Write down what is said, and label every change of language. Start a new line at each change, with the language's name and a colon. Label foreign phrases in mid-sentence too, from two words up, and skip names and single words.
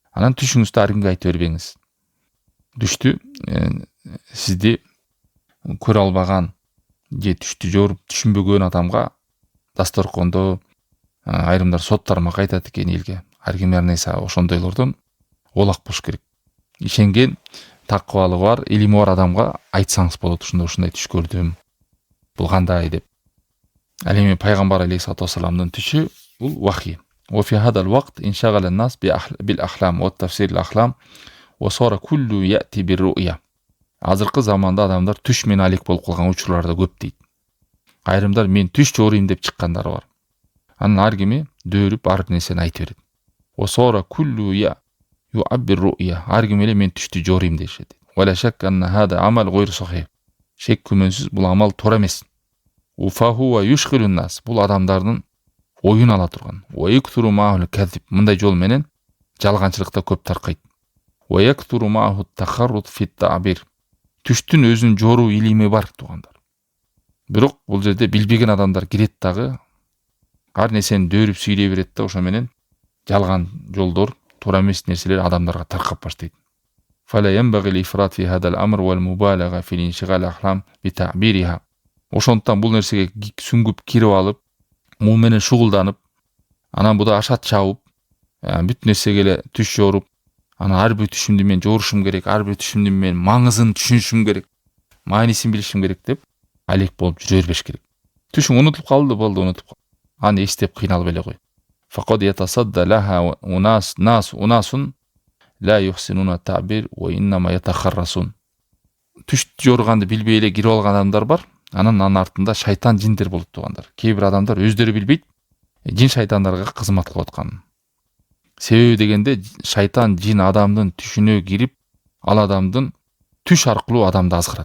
Kyrgyz: Анан түшүңүздү ар кимге айтып бербеңиз. Түштү сизди көрө албаган же түштү жоруп түшүнбөгөн адамга дасторкондо айрымдар сот тармакка айтат экен элге. Ар ким ар нерсе ошондойлордон олак болуш керек. Ишенген, такыбалыгы бар, илими бар адамга айтсаңыз болот. Ушундай түш көрдүм. Бул кандай деп. Ал эми пайгамбар
Arabic: عليه الصلاة والسلام
Kyrgyz: түшү бул вахий.
Arabic: وفي هذا الوقت انشغل الناس بالأحلام والتفسير الأحلام وصار كل يأتي بالرؤية.
Kyrgyz: Азыркы заманда адамдар түш менен алек болуп калган учурлар да көп дейт. Айрымдар мен түш жоруйм деп чыккандар бар. Анын ар кими дөөрүп ар нерсени айтып берет.
Arabic: وصار كل يعبر رؤية.
Kyrgyz: Ар ким эле мен түштү жоруйм дешет.
Arabic: ولا شك أن هذا عمل غير صحيح.
Kyrgyz: Шек күмөнсүз бул амал туура эмес.
Arabic: فهو يشغل الناس.
Kyrgyz: Бул адамдардын оюн ала турган.
Arabic: ويكثر معه الكذب.
Kyrgyz: Мындай жол менен жалганчылыкта көп таркайт.
Arabic: ويكثر معه التخرط في التعبير.
Kyrgyz: Түштүн өзүнүн жоруу илими бар туугандар. Бирок бул жерде билбеген адамдар кирет дагы, ар нерсени дөөрүп сүйлөй берет да, ошо менен жалган жолдор, туура эмес нерселер адамдарга таркап баштайт.
Arabic: فلا ينبغي الإفراط في هذا الأمر والمبالغة في الانشغال الأحلام بتعبيرها.
Kyrgyz: Ошондуктан бул нерсеге сүңгүп кирип алып, муу менен шугулданып, анан буда ашат чабып, бүт нерсеге эле түш жоруп, анан ар бир түшүмдү мен жорушум керек, ар бир түшүмдүн мен маңызын түшүнүшүм керек, маанисин билишим керек деп алек болуп жүрө бербеш керек. Түшүң унутуп калды, болду, унутуп калды. Аны эстеп кыйналып эле кой.
Arabic: فقد يتصدى لها ناس لا يحسنون التعبير وإنما يتخرصون.
Kyrgyz: Түш жорганды билбей эле кирип алган адамдар бар. Анын артында шайтан жиндер болуп тургандар. Кээ бир адамдар өздөрү билбейт, жин шайтандарга кызмат кылып аткан. Себеби дегенде шайтан жин адамдын түшүнө кирип, ал адамдын түш аркылуу адамды азгырат.